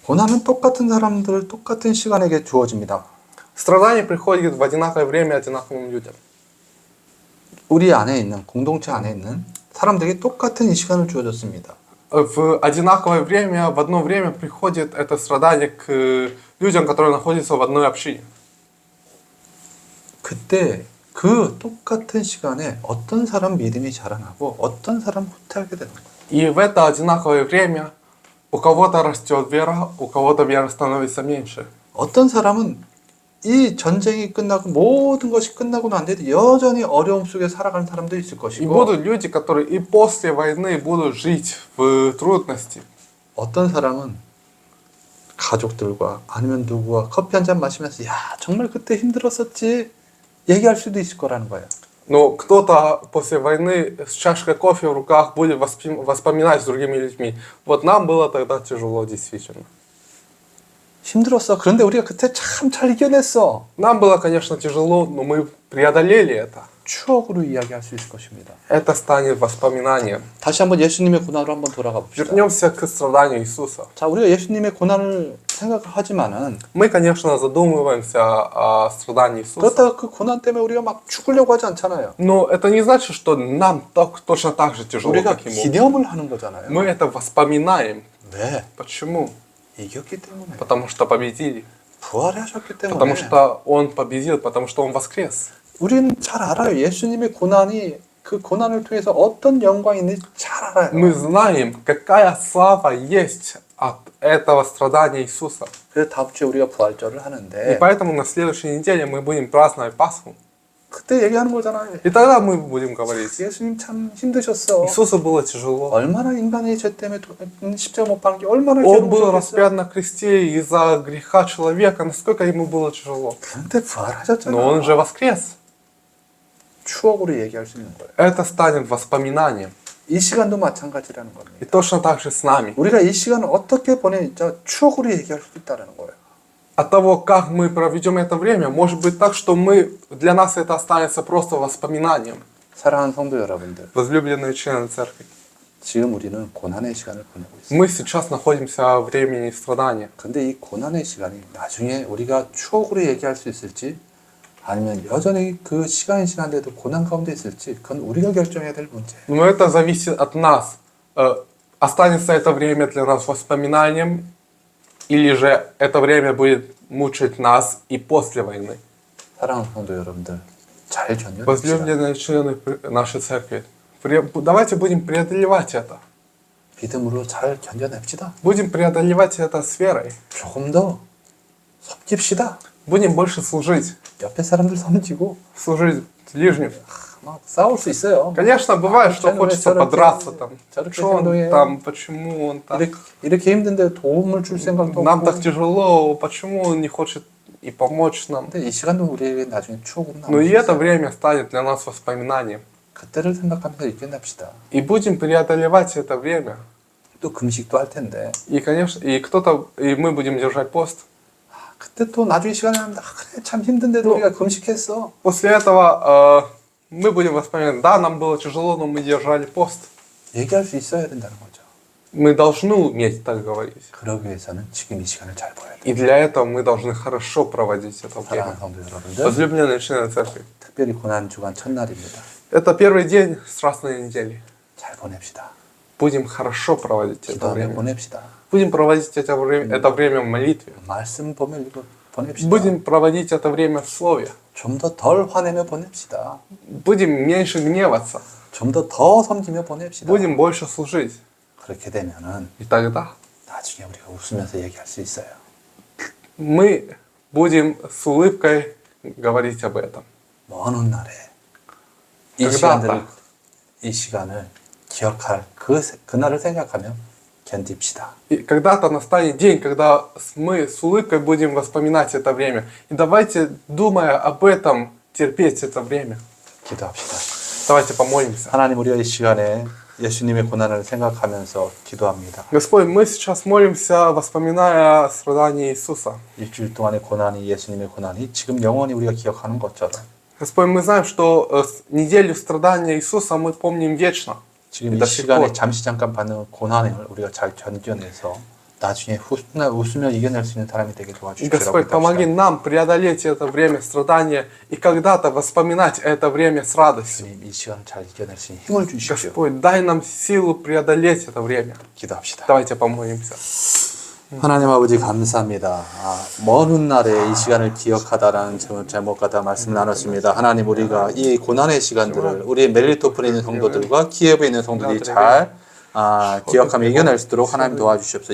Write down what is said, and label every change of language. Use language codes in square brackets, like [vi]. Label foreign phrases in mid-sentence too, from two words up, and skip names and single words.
[ko] 고난은 똑같은 사람들, 똑같은 시간에게 주어집니다. [ru] Страдание приходит в одинаковое время одинаковым людям. [ko] 우리 안에 있는, 공동체 안에 있는 사람들에게 똑같은 이 시간을 주어졌습니다. [ru] В одинаковое время, в одно время приходит это страдание к людям, которые находятся в одной общине. [ko] 그때 그 똑같은 시간에 어떤 사람 믿음이 자라나고 어떤 사람 후퇴하게 되는 거예요. [ru] И в это одинаковое время у кого-то растет вера, у кого-то вера становится меньше. [ko] 어떤 사람은 이 전쟁이 끝나고 모든 것이 끝나고 난 뒤에도 여전히 어려움 속에 살아가는 사람도 있을 [ru] И [ko] 것이고 [ru] будут люди, которые и после войны будут жить в трудности. [ko] 어떤 사람은 가족들과 아니면 누구와 커피 한 잔 마시면서 야 정말 그때 힘들었었지 얘기할 수도 있을 거라는 거예요. [ru] Но кто-то после войны с чашкой кофе в руках будет воспоминать с другими людьми. Вот нам было тогда тяжело, действительно. [ko] 힘들었어. 그런데 우리가 그때 참 잘 이겨냈어. [ru] Нам было, конечно, тяжело, но мы преодолели это. [ko] 추억으로 이야기할 수 있을 것입니다. [ru] Это станет воспоминанием. [ko] 다시 한번 예수님의 고난으로 한번 돌아가 봅시다. [ru] Вернемся к страданию Иисуса. [ko] 자, 우리가 예수님의 고난을 생각하지만은 [ru] Мы, конечно, задумываемся о страдании Иисуса. [ko] 그렇다고 그 고난 때문에 우리가 막 죽으려고 하지 않잖아요. [ru] Но это не значит, что нам точно так же тяжело, [ko] 우리가 [ru] как ему. [ko] 기념을 하는 거잖아요. [ru] Мы это воспоминаем. [ko] 왜? [ru] Почему? [ko] 이겼기 때문에. [ru] Потому что победили. [ko] 부활하셨기 때문에. [ru] Потому что Он победил, потому что Он воскрес. [ko] 우리는 잘 알아요. 예수님의 고난이 그 고난을 통해서 어떤 영광이 있는지 잘 알아요. [ru] Мы знаем, какая слава есть от этого страдания Иисуса. [ko] 그래서 다음 주에 우리가 부활절을 [ru] И [ko] 하는데 [ru] поэтому на следующей неделе мы будем праздновать Пасху. [ko] 그때 얘기하는 거잖아요. [ru] И тогда мы будем говорить, [ko] 예수님 참 힘드셨어. [ru] Иисусу было тяжело. [ko] 얼마나 인간의 죄 때문에 십자가 못 박는 게 얼마나 [ru] Он был [ko] 괴로우셨겠어요. [ru] распят на кресте из-за греха человека, насколько ему было тяжело. [ko] 그런데 부활하셨잖아. [ru] Но он же воскрес. [ko] 추억으로 얘기할 수 있는 거예요. [ru] Это станет воспоминанием. [ko] 이 시간도 마찬가지라는 겁니다. [ru] И точно так же с нами. [ko] 우리가 이 시간을 어떻게 보내자 추억으로 얘기할 수 있다는 거예요. [ru] От того, как мы проведем это время, может быть так, что для нас это останется просто воспоминанием. [ko] 사랑하는 성도 여러분들, [ru] Возлюбленные члены церкви. [ko] 지금 우리는 고난의 시간을 보내고 있습니다. [ru] Мы сейчас находимся в времени страдания. [ko] 근데 이 고난의 시간이 나중에 우리가 추억으로 얘기할 수 있을지 아니면 여전히 그 시간이 지난데도 고난 가운데 있을지 그건 우리가 결정해야 될 문제예요. [ru] Но это зависит от нас. Останется это время для нас воспоминанием, или же это время будет мучить нас и после войны. [ko] 사랑하는 성도 여러분들, 잘 견뎌냅시다. [ru] Возлюбленные члены нашей церкви, давайте будем преодолевать это. [ko] 믿음으로 잘 견뎌냅시다. [ru] Будем преодолевать это с верой. [ko] 조금 더 섬깁시다. [ru] Будем больше служить. [ko] 옆에 사람들 섬기고 [ru] Служить ближним. [ko] 막 싸울 수 있어요. [ru] Конечно, бывает, что [ko] 저는 왜 [ru] хочется [ko] 저렇게- [ru] подраться там. [ko] 저렇게 [ru] Что он [ko] 행동해요? [ru] там, почему он так. [ko] 이렇게 힘든데 도움을 줄 생각도 [ru] Нам [ko] 없고. [ru] так тяжело, почему он не хочет и помочь нам. [ko] 근데 이 시간도 우리에게 나중에 추억으로 [ru] Но [ko] 남을 [ru] и [ko] 수 [ru] это [ko] 있어요. [ru] время станет для нас воспоминанием. [ko] 그때를 생각하면서 이겨냅시다. [ru] И будем преодолевать это время. [ko] 또 금식도 할 텐데 [ru] И, конечно, и мы будем держать пост. [ko] 그때 또 나중에 시간이 나면 그래 참 힘든데도 우리가 금식했어. [ru] После этого мы будем воспоминать, да, нам было тяжело, но мы держали пост. [ko] 얘기할 수 있어야 된다는 거죠. [ru] Мы должны уметь так говорить. [ko] 그러기 위해서는 지금 이 시간을 잘 보여야 돼요. [ru] И для этого мы должны хорошо проводить это [ko] 사랑하는 [ru] время. [ko] 성도 여러분들, [ru] Возлюбленные члены церкви. [ko] 특별히 고난 주간 첫날입니다. [ru] Это первый день Страстной недели. [ko] 잘 보냅시다. [ru] Будем хорошо проводить это [ko] 기도하며 [ru] время. [ko] 보냅시다. [ru] Будем проводить это время в молитве. [ko] 말씀 보며 보냅시다. [ru] Будем проводить это время в Слове. [ko] 좀 더 덜 화내며 보냅시다. [ru] Будем меньше гневаться. [ko] 좀 더 섬기며 보냅시다. [ru] Будем больше служить. [ko] 그렇게 되면은 [ru] И тогда [ko] 나중에 우리가 웃으면서 얘기할 수 있어요. [ru] мы будем с улыбкой говорить об этом. [ko] 먼 훗날에 이 [ru] тогда [ko] 시간을 기억할 그날을 생각하며 견딥시다. [ru] И когда-то настанет день, когда мы с улыбкой будем вспоминать это время. И давайте, думая об этом, терпеть это время. [ko] 기도합시다. [ru] Давайте помолимся. [ko] 하나님, 우리가 이 시간에 예수님의 고난을 생각하면서 기도합니다. [ru] Господь, мы сейчас молимся, вспоминая страдания Иисуса. [ko] 일주일 동안의 고난이 예수님의 고난이 지금 영원히 우리가 기억하는 것처럼 [ru] Господь, мы знаем, что неделю страдания Иисуса мы помним вечно. [ko] 지금 [ru] И [ko] 이 [ru] до сих [ko] 시간에 [ru] пор. [ko] 잠시 잠깐 받는 고난을 우리가 잘 견뎌내서 나중에 웃으며 이겨낼 수 있는 사람이 되게 도와주십시오. [ru] Господь, помоги нам преодолеть это время страдания и когда-то воспоминать это время с радостью. [ko] 주님, 이 시간을 잘 이겨낼 수 있는 힘을 주십시오. [ru] Господь, дай нам силу преодолеть это время. [ko] 기도합시다. [ru] Давайте помолимся. [ko] 하나님 아버지 감사합니다. 먼 훗날에 이 시간을 기억하다라는 제목과 다 말씀을 나눴습니다. 하나님, 우리가 이 고난의 시간들을 우리 멜리토프에 있는 성도들과 키예브에 있는 성도들이 잘 기억하며 이겨낼 수 있도록 하나님 도와주시옵소서.